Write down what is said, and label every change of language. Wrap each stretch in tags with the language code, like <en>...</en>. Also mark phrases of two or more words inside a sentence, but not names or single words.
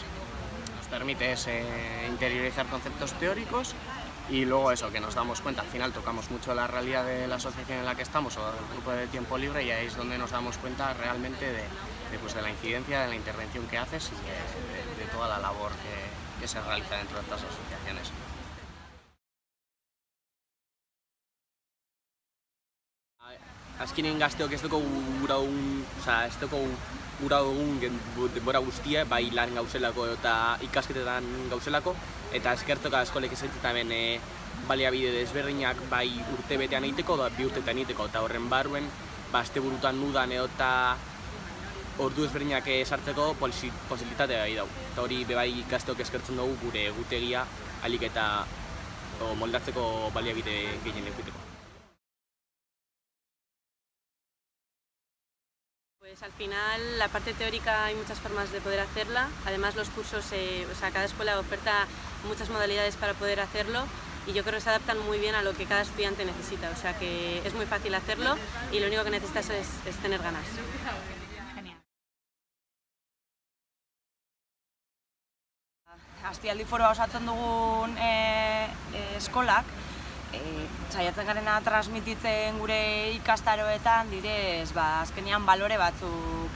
<es>Nos permite interiorizar conceptos teóricos. Y luego eso, que nos damos cuenta, al final tocamos mucho la realidad de la asociación en la que estamos o del grupo de tiempo libre y ahí es donde nos damos cuenta realmente de la incidencia, de la intervención que haces y de toda la labor que se realiza dentro de estas asociaciones.</es> <eu>Azkenean gazteok ez dugu gura dugun denbora guztia, bai lan gauzelako eta ikasketetan gauzelako, eta eskertoka eskolek ezaitzetan baliabide desberdinak bai urte betean egiteko, bi urtetan egiteko, eta horren barruen, asteburutan nudan eta ordu ezberdinak sartzeko posibilitatea bai dau. Eta hori bai gazteok eskertzen dugu gure egutegia ahalik eta moldatzeko baliabide gehien egiteko.</eu> <es>Pues al final la parte teórica hay muchas formas de poder hacerla, además los cursos, cada escuela oferta muchas modalidades para poder hacerlo y yo creo que se adaptan muy bien a lo que cada estudiante necesita, o sea que es muy fácil hacerlo y lo único que necesitas es tener ganas.</es> <eu>Astialdi foroa osatzen dugun eskolak, saiatzen garena transmititzen gure ikastaroetan direz, azkenean balore batzuk,</eu>